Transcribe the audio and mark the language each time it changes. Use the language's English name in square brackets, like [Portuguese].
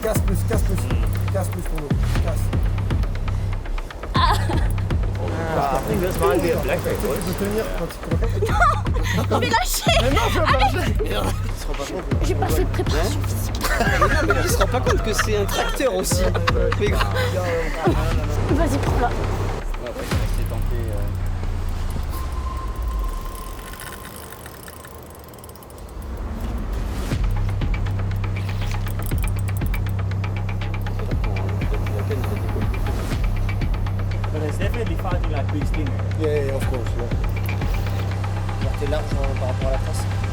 [French] Casse plus pour nous, casse. [English] I think this might be a black lane. [French] Tu peux tenir quand tu Je vais lâcher. Mais non, je vais pas lâcher. J'ai pas fait de préparation physique. Mais il se rend pas compte que c'est un tracteur aussi. Mais grave. Vas-y, prends-la. [English] But it's definitely fighting like big stinger. Yeah, of course. Yeah. [French] T'es large par rapport à la trace.